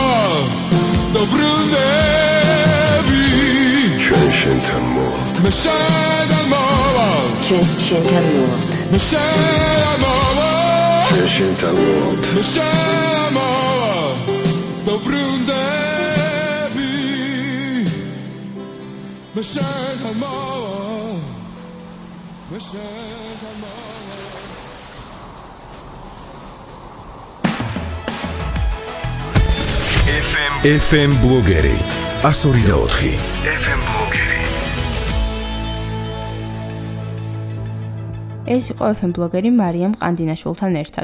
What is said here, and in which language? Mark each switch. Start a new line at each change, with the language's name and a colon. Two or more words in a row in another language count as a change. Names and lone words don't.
Georgian: Dobrundebi Mashana Mama Mashana Mama Mashana Mama Dobrundebi Mashana Mama Mashana Mama FM ბლოგერი 102.4 FM ბლოგერი ეს იყო FM ბლოგერი მარიამ ყანდინაშვილთან ერთად.